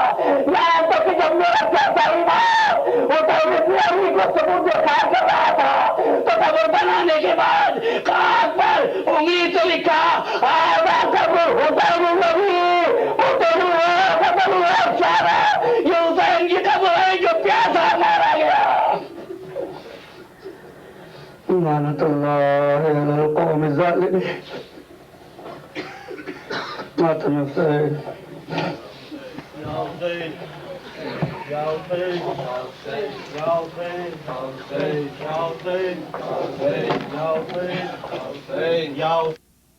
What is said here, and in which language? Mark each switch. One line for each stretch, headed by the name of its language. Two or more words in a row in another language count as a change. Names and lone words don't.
Urdu: یہاں تک کہ جب میرا پیاسا امام وہ علی کو ثبوت دکھا کر رہا تھا تو قبر بنانے کے بعد کاغذ پر انگلی سے لکھا یہ حسین کی قبر ہے جو پیاسا مارا گیا.
Arabic: لعنة الله على القوم الظالمين.
Urdu: ماتم حسین
Arabic: يا حسين، يا حسين، يا حسين، يا حسين، يا حسين، يا حسين، يا حسين، يا حسين.